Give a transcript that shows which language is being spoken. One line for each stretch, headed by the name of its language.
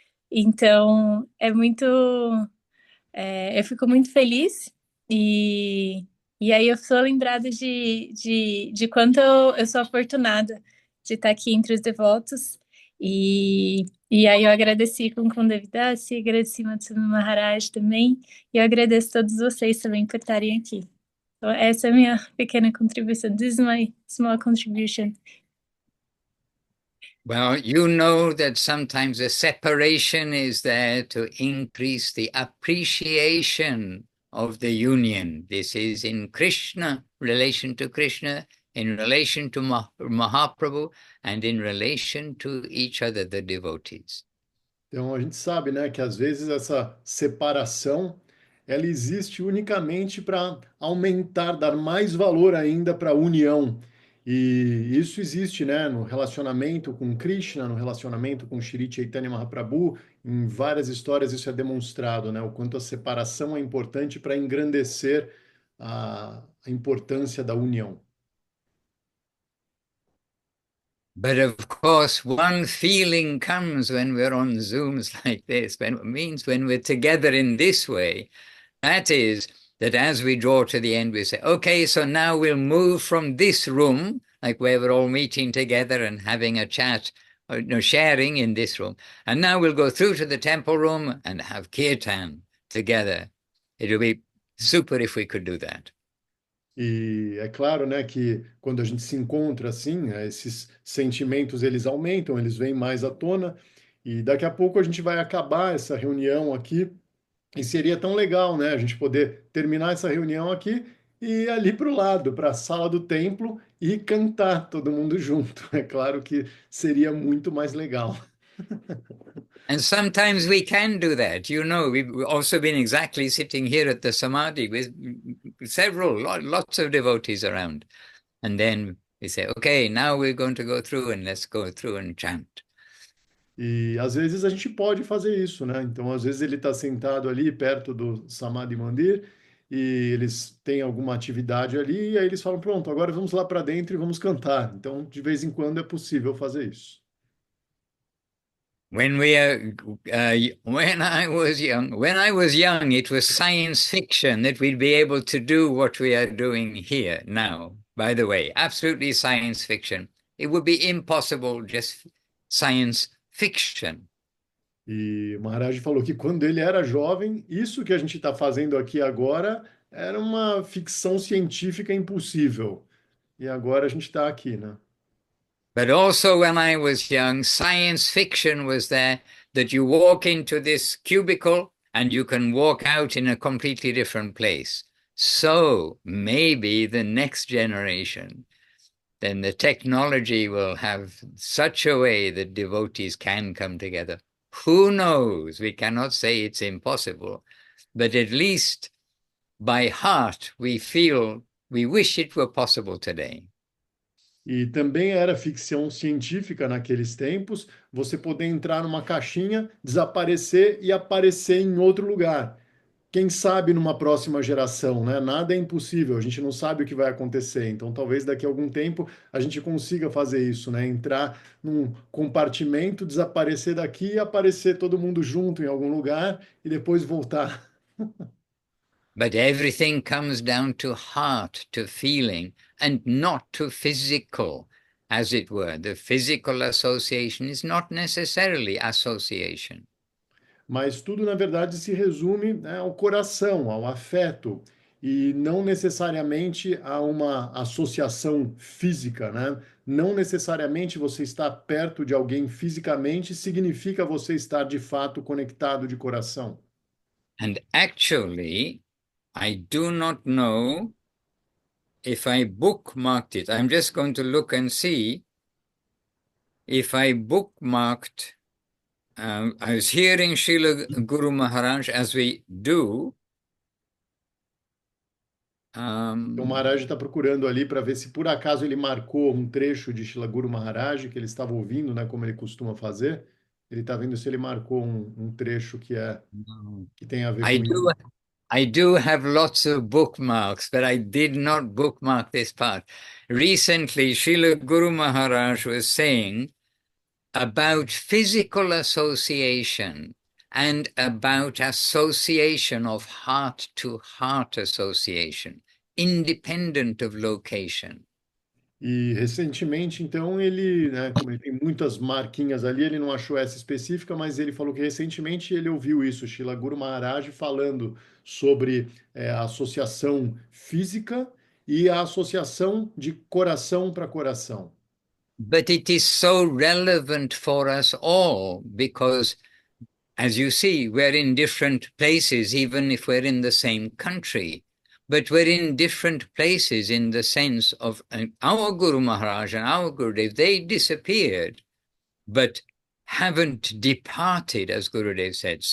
Portuguese: Então, eu fico muito feliz, e aí eu sou lembrada de quanto eu sou afortunada de estar aqui entre os devotos, e aí eu agradeci com Devidasi, agradeci Matsumi Maharaj também, e eu agradeço a todos vocês também por estarem aqui. Então, essa é a minha pequena contribuição.
English: This is my small contribution. Well, you know that sometimes a separation is there to increase the appreciation of the union. This is in Krishna, relation to Krishna, in relation to Mahaprabhu, and in relation to each other, the devotees.
Portuguese: Então a gente sabe, né, que às vezes essa separação ela existe unicamente para aumentar, dar mais valor ainda para a união. E isso existe, né, no relacionamento com Krishna, no relacionamento com Shri Chaitanya Mahaprabhu, em várias histórias isso é demonstrado, né, o quanto a separação é importante para engrandecer a importância da união.
English: But of course, one feeling comes when we're on Zooms like this, when we're together in this way. That is that as we draw to the end, we say, okay, so now we'll move from this room, like where we're all meeting together and having a chat, or, sharing in this room. And now we'll go through to the temple room and have kirtan together. It would be super if we could do that.
Portuguese: E é claro, né, que quando a gente se encontra assim, esses sentimentos eles aumentam, eles vêm mais à tona, e daqui a pouco a gente vai acabar essa reunião aqui, e seria tão legal, né, a gente poder terminar essa reunião aqui e ir ali para o lado, para a sala do templo e cantar todo mundo junto. É claro que seria muito mais legal.
English: And sometimes we can do that. We've also been exactly sitting here at the Samadhi with lots of devotees around. And then we say, okay, now we're going to go through and let's go through and chant.
Portuguese: E às vezes a gente pode fazer isso, né? Então, às vezes ele está sentado ali perto do Samadhi Mandir e eles têm alguma atividade ali, e aí eles falam: pronto, agora vamos lá para dentro e vamos cantar. Então, de vez em quando é possível fazer isso.
English: When I was young, it was science fiction that we'd be able to do what we are doing here now. By the way, absolutely science fiction. It would be impossible, just science fiction.
Portuguese: E o Maharaj falou que quando ele era jovem, isso que a gente está fazendo aqui agora era uma ficção científica impossível. E agora a gente está aqui, né?
English: But also when I was young, science fiction was there, that you walk into this cubicle and you can walk out in a completely different place. So maybe the next generation, then the technology will have such a way that devotees can come together. Who knows? We cannot say it's impossible, but at least by heart we feel, we wish it were possible today.
Portuguese: E também era ficção científica naqueles tempos, você poder entrar numa caixinha, desaparecer e aparecer em outro lugar. Quem sabe numa próxima geração, né? Nada é impossível, a gente não sabe o que vai acontecer. Então, talvez daqui a algum tempo a gente consiga fazer isso, né? Entrar num compartimento, desaparecer daqui e aparecer todo mundo junto em algum lugar e depois voltar.
English: But everything comes down to heart, to feeling, and not to physical, as it were. The physical association is not necessarily association.
Portuguese: Mas tudo, na verdade, se resume, né, ao coração, ao afeto, e não necessariamente a uma associação física, né? Não necessariamente você estar perto de alguém fisicamente significa você estar de fato conectado de coração.
English: And actually, I do not know if I bookmarked it. I'm just going to look and see if I bookmarked. I was hearing Srila Guru Maharaj as we do.
Portuguese: Então, o Maharaj está procurando ali para ver se por acaso ele marcou um trecho de Srila Guru Maharaj que ele estava ouvindo, né, como ele costuma fazer. Ele está vendo se ele marcou um trecho que tem a ver com isso.
English: I do have lots of bookmarks, but I did not bookmark this part. Recently, Srila Guru Maharaj was saying about physical association and about association of heart-to-heart association, independent of location.
Portuguese: E recentemente, então, ele, né, como ele tem muitas marquinhas ali, ele não achou essa específica, mas ele falou que recentemente ele ouviu isso, Srila Guru Maharaj falando sobre a associação física e a associação de coração para coração.
English: But it is so relevant for us all because, as you see, we're in different places, even if we're in the same country. But we're in different places in the sense of our Guru Maharaj and our Gurudev, they disappeared, but haven't departed, as Gurudev said.